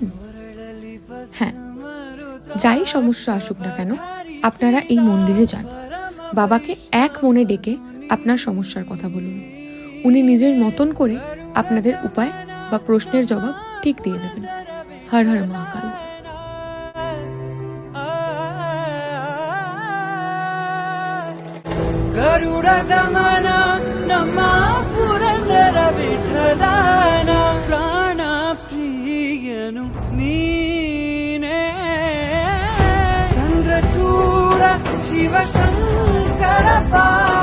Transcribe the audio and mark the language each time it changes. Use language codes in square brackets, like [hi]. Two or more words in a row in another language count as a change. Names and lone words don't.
[bn] হ্যাঁ, যাই সমস্যা আসুক না কেন আপনারা এই মন্দিরে যান। বাবাকে এক মনে ডেকে আপনার সমস্যার কথা বলুন। উনি নিজের মতন করে আপনাদের উপায় বা প্রশ্নের জবাব ঠিক দিয়ে দেবেন। হর হর মহাকাল। [kn] ಗರುಡಗಮನ ನಮ್ಮ ಪುರಂದರ ವಿಠಲನ ಪ್ರಾಣ ಪ್ರಿಯನು ನೀನೇ ಚಂದ್ರಚೂಡ ಶಿವಶಂಕರ